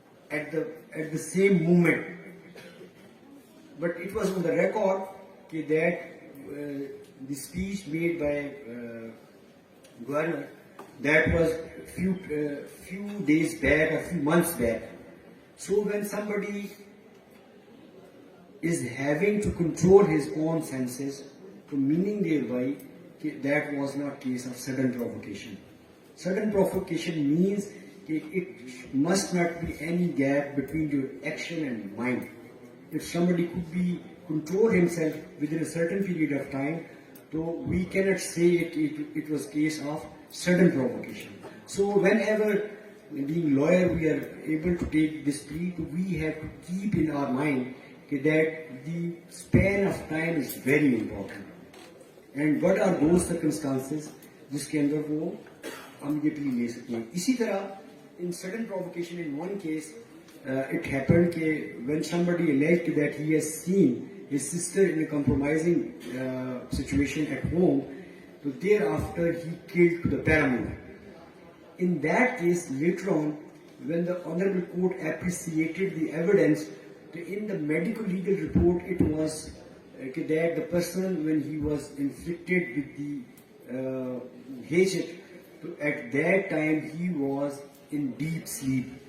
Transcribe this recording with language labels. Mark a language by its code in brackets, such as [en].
[en] at the same moment, but it was on the record that the speech made by governor that was few days back or few months back. So when somebody is having to control his own senses, to meaning thereby that was not case of sudden provocation. Sudden provocation means it must not be any gap between your action and mind. If somebody could be control himself within a certain period of time, so we cannot say it was case of sudden provocation. So whenever being lawyer we are able to take this plea, we have to keep in our mind that the span of time is very important. And what are those circumstances [hi] जिसके अंदर वो हम ये plea ले सकते हैं. इसी तरह [en] in sudden provocation in one case it happened when somebody alleged that he has seen his sister in a compromising situation at home, so thereafter he killed the paramour. In that case, later on, when the Honorable Court appreciated the evidence, in the medical legal report it was that the person, when he was inflicted with the hatchet, at that time he was in deep sleep.